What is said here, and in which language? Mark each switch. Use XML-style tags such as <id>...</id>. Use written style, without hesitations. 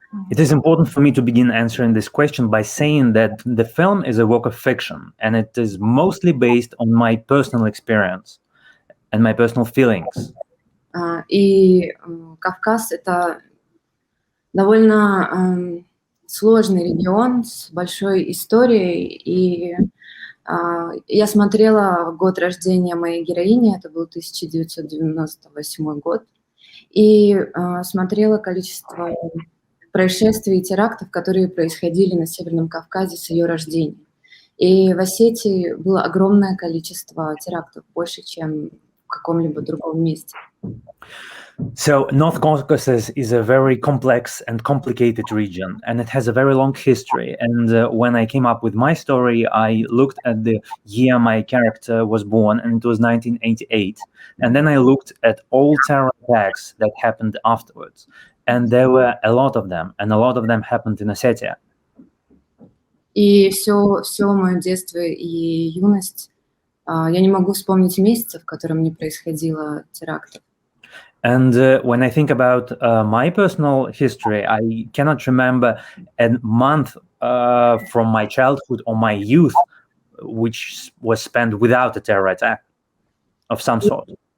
<en>It is important for me to begin answering this question by saying that the film is a work of fiction, and it is mostly based on my personal experience and my personal feelings.</en> <ru>И Кавказ — это довольно сложный регион с большой историей, и я смотрела в год рождения моей героини, это был 1998 год, и смотрела количество происшествий и терактов, которые происходили на Северном Кавказе с ее рождения. И в Осетии было огромное количество терактов, больше, чем в каком-либо другом месте.</ru> <en>So North Caucasus is a very complex and complicated region, and it has a very long history. And when I came up with my story, I looked at the year my character was born, and it was 1988. And then I looked at all terror attacks that happened afterwards. And there were a lot of them, and a lot of them happened in Ossetia.</en> <ru>И все мое детство и юность, я не могу вспомнить месяцев, в котором не происходило терактов.</ru> <en>And when I think about my personal history, I cannot remember a month from my childhood or my youth which was spent without a terror attack of some sort.</en>